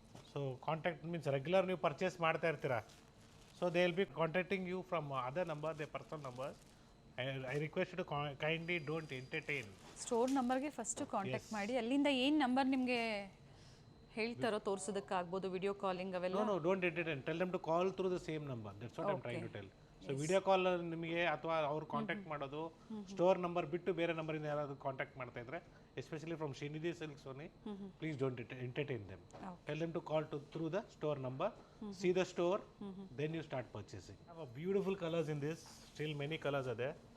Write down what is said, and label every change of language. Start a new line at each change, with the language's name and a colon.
English: so contact means regular
Kannada: ನೀವು purchase ಮಾಡ್ತಾ ಇರ್ತೀರಾ.
English: So they will be contacting you from other number, they personal number. I request to kindly don't entertain.
Kannada: Store ನಂಬರ್ಗೆ first contact ಮಾಡಿ, ಅಲ್ಲಿಂದ ಏನು number ನಿಮಗೆ ಹೇಳ್ತಾರೋ ತೋರಿಸೋದಕ್ಕಾಗ್ಬೋದು, ವಿಡಿಯೋ ಕಾಲಿಂಗ್ ಅವೆಲ್ಲ.
English: No, don't entertain. Tell them to call through the same number. That's what I'm trying to tell.
Kannada: So video call ನಿಮಗೆ ಅಥವಾ ಅವ್ರು ಕಾಂಟ್ಯಾಕ್ಟ್ ಮಾಡೋದು ಸ್ಟೋರ್ ನಂಬರ್ ಬಿಟ್ಟು ಬೇರೆ ನಂಬರಿಂದ ಯಾರಾದರೂ ಕಾಂಟ್ಯಾಕ್ಟ್ ಮಾಡ್ತಾ ಇದ್ರೆ
English: especially from Srinidhi Silks only please don't entertain them tell them to call to through the store number see the store then you start purchasing beautiful colours in this still many colours ಅದೇ